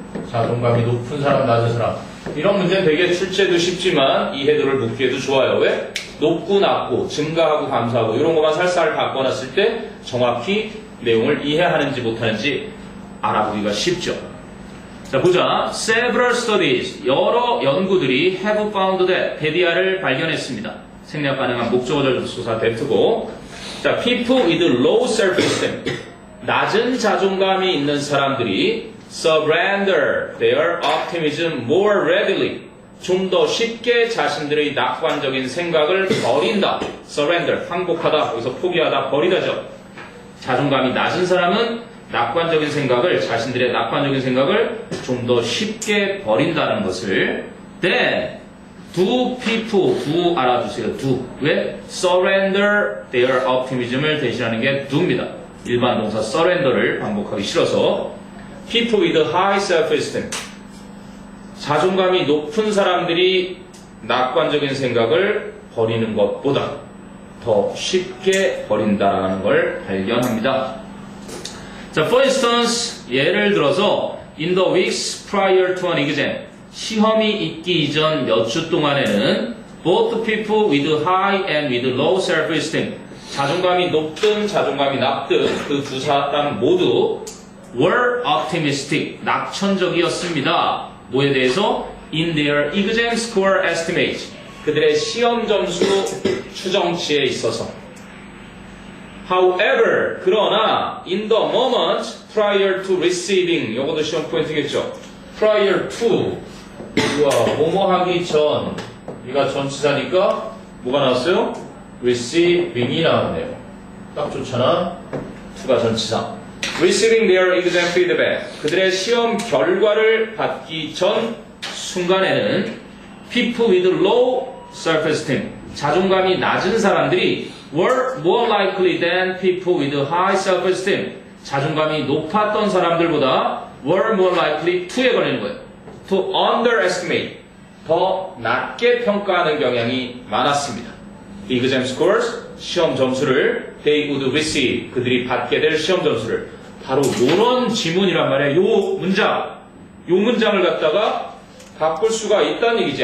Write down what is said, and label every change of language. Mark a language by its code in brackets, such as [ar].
[ko] 자존감이 높은 사람, 낮은 사람. 이런 문제는 되게 출제도 쉽지만 이해도를 묻기에도 좋아요. 왜? 높고 낮고 증가하고 감소하고 이런 것만 살살 바꿔놨을 때 정확히 내용을 이해하는지 못하는지 알아보기가 쉽죠. 자, 보자. [en] Several studies, [ko] 여러 연구들이 [en] have found that, [ko] 데디아를 발견했습니다. 생략 가능한 목적어절 조사 대트고. 자, [en] people with low self-esteem, [ko] 낮은 자존감이 있는 사람들이 [en] surrender their optimism more readily, [ko] 좀 더 쉽게 자신들의 낙관적인 생각을 버린다. surrender, 항복하다, 여기서 포기하다, 버리다죠. 자존감이 낮은 사람은 낙관적인 생각을, 자신들의 낙관적인 생각을 좀 더 쉽게 버린다는 것을. [en] Then, do people, do 알아두세요. [ko] do. 왜? surrender their optimism을 대신하는 게 do입니다. 일반 동사 surrender를 반복하기 싫어서. [en] people with high self-esteem, [ko] 자존감이 높은 사람들이 낙관적인 생각을 버리는 것보다 더 쉽게 버린다라는 걸 발견합니다. [en] 자, for instance, [ko] 예를 들어서 [en] in the weeks prior to an exam, [ko] 시험이 있기 이전 몇 주 동안에는 [en] both people with high and with low self-esteem, [ko] 자존감이 높든 자존감이 낮든 그 두 사람 모두 [en] were optimistic, [ko] 낙천적이었습니다. 뭐에 대해서? [en] in their exam score estimate, [ko] 그들의 시험 점수 추정치에 있어서. [en] However, 그러나 in the moment prior to receiving, [ko] 요것도 시험 포인트겠죠. prior to, 우와, 뭐뭐 하기 전, 이가 전치사니까 뭐가 나왔어요? receiving이 나왔네요. 딱 좋잖아. to가 전치사. [en] receiving their exam feedback, [ko] 그들의 시험 결과를 받기 전 순간에는 [en] people with low self-esteem, [ko] 자존감이 낮은 사람들이 [en] were more likely than people with high self-esteem, [ko] 자존감이 높았던 사람들보다 [en] were more likely to에 걸리는 거예요. to underestimate, [ko] 더 낮게 평가하는 경향이 많았습니다. exam scores, 시험 점수를 [en] they would receive, [ko] 그들이 받게 될 시험 점수를. 바로 요런 지문이란 말이에요. 요 문장을 갖다가 바꿀 수가 있다는 얘기지.